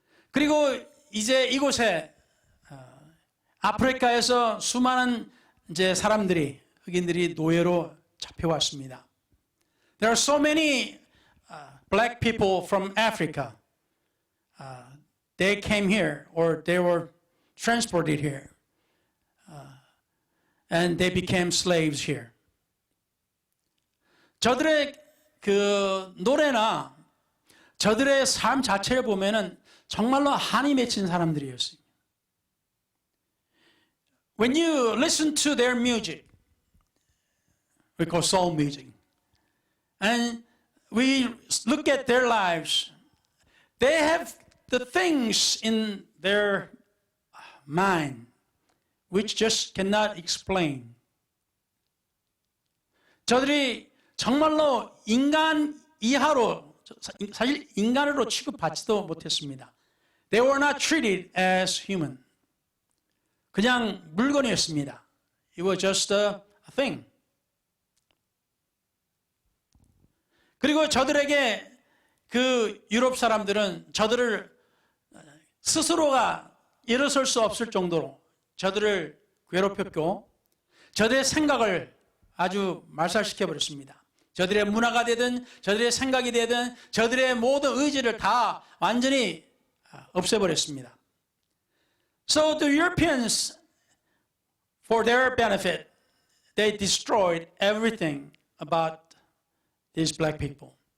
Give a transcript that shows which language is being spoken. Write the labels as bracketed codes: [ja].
[ko] 그리고 이제 이곳에 아프리카에서 수많은 이제 사람들이 흑인들이 노예로 잡혀왔습니다. [en] There are so many black people from Africa. They came here or they were transported here. And they became slaves here. [ko] 저들의 그 노래나 저들의 삶 자체를 보면은 정말로 한이 맺힌 사람들이었어요. [en] When you listen to their music, we call soul music, and we look at their lives, they have the things in their mind which just cannot explain. [ko] 저들이 정말로 인간 이하로, 사실 인간으로 취급받지도 못했습니다. [en] They were not treated as human. [ko] 그냥 물건이었습니다. [en] It was just a thing. [ko] 그리고 저들에게 그 유럽 사람들은 저들을 스스로가 일어설 수 없을 정도로 저들을 괴롭혔고 저들의 생각을 아주 말살시켜버렸습니다. 저들의 문화가 되든 저들의 생각이 되든 저들의 모든 의지를 다 완전히 없애버렸습니다. [en] So the Europeans, for their benefit, they destroyed everything about these black people.